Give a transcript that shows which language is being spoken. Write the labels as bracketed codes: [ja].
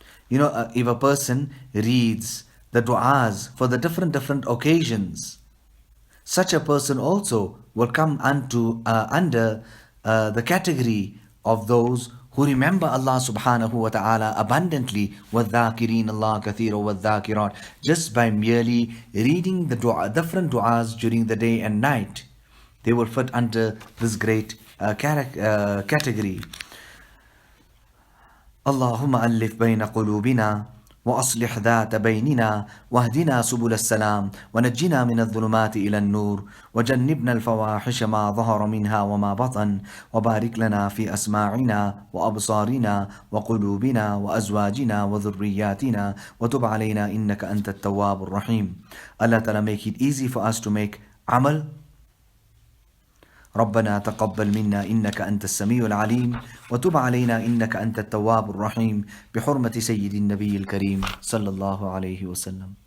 [en] If a person reads the du'as for the different occasions, such a person also will come under the category of those who remember Allah subhanahu wa ta'ala abundantly, [ar] وَالذَّاكِرِينَ اللَّهَ كَثِيرًا وَالذَّاكِرَاتِ, [en] just by merely reading the different du'as during the day and night. They will fit under this great category. [ar] اللهم ألف بين قلوبنا وأصلح ذات بيننا واهدنا سبل السلام ونجنا من الظلمات إلى النور وجنبنا الفواحش ما ظهر منها وما بطن وبارك لنا في أسماعنا وأبصارنا وقلوبنا وأزواجنا وذرياتنا وتب علينا إنك أنت التواب الرحيم. [en] Allah Ta'ala make it easy for us to make amal. [ar] ربنا تقبل منا إنك أنت السميع العليم وتب علينا إنك أنت التواب الرحيم بحرمة سيد النبي الكريم صلى الله عليه وسلم.